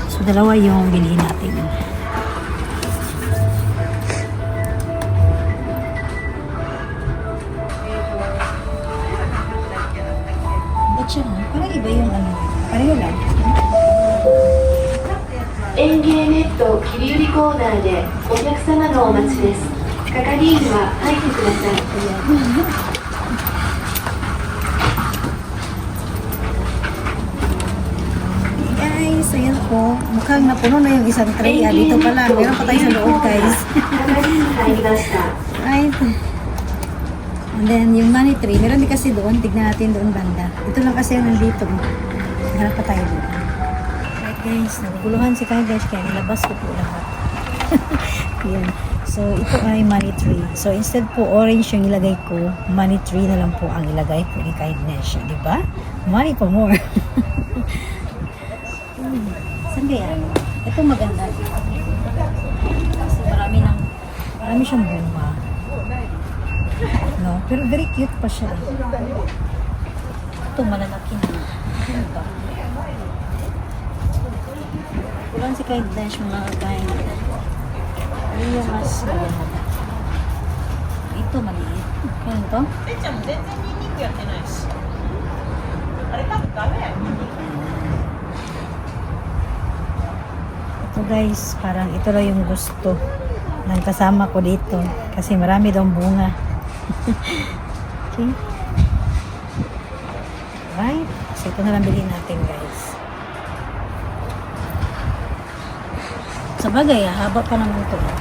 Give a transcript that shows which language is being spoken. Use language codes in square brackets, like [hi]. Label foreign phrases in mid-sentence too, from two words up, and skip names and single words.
[tl] dalawa yung bilhin natin. Ba't siya? Parang iba yung ano. Pareho lang. [ja] 園芸ネット切り売りコーナーでお客様のお待ちです。係員は入ってください。 [tl] Guys, ayan po. Mukhang napuno na yung isang tray. Dito pa lang. Meron pa tayo sa loob, guys. [ja] 係員入りました。 [en] Right. And then, yung money tree, [tl] meron din kasi doon. Tignan natin doon banda. Ito lang kasi yung nandito. Hanap pa tayo doon. [en] Right, guys. [tl] Naguguluhan si Kaidesh kaya nilabas ko po lahat. Yan. So, ito ay [en] money tree. [tl] So, instead po orange yung ilagay ko, [en] money tree [tl] na lang po ang ilagay po ni Kaidesh. Diba? [en] Money for more. [tl] Saan kaya? Ito maganda. Kasi marami siyang bunga. No? Pero [en] very cute [tl] pa siya. Ito malalaki na. Ano ba? Kulang si Kite Dash mga kain. Ano yung mas maganda? Ito maliit. Kaya to? [ja] えちゃんも全然ニンニクやってないし。あれ多分ダメやよ。 [tl] Ito guys, parang ito lang yung gusto ng kasama ko dito. Kasi marami daw bunga. Okay. Right. So ito na lang bilhin natin guys. Sa bagay, haba pa naman ito.